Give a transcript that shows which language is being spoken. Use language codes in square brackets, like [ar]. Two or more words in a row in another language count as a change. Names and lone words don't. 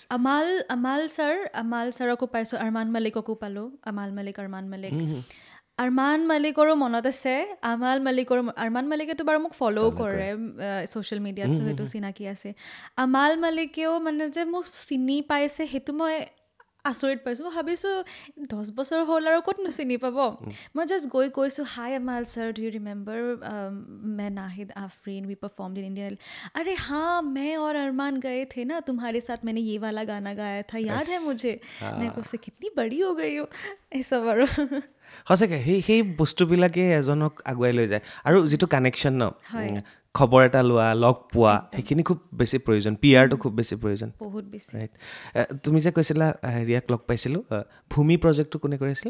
[as] আমাল ছাৰকো পাইছোঁ আৰমান মালিককো পালোঁ আৰমান মালিকৰো মনত আছে আৰমান মালিকেতো বাৰু মোক ফ'ল' কৰে [en] social mediaত [as] সেইটো চিনাকি আছে আমাল মালিকেও মানে যে মোক চিনি পাইছে সেইটো মই আচৰিত পাইছোঁ মই ভাবিছোঁ 10 বছৰ হ'ল আৰু ক'তনো চিনি পাব মই জাষ্ট গৈ কৈছোঁ [en] Hi Amal sir do you remember [hi] मैं नाहिद आफरीन [en] we performed in Indian [hi] अरे हाँ मैं और अरमान गए थे ना तुम्हारे साथ मैंने ये वाला गाना गाया था याद है मुझे मैं उससे कितनी बड़ी हो गई हो [as] এই সব আৰু সঁচাকৈ সেই বস্তুবিলাকে এজনক আগুৱাই লৈ যায় আৰু যিটো কানেকশ্যন ন খবৰ এটা লোৱা লগ পোৱা সেইখিনি খুব বেছি প্ৰয়োজন পিয়াৰটো খুব বেছি প্ৰয়োজন বহুত বেছি ৰাইট তুমি যে কৈছিলা হেৰিয়াক লগ পাইছিলোঁ ভূমি প্ৰজেক্টটো কোনে কৰিছিলে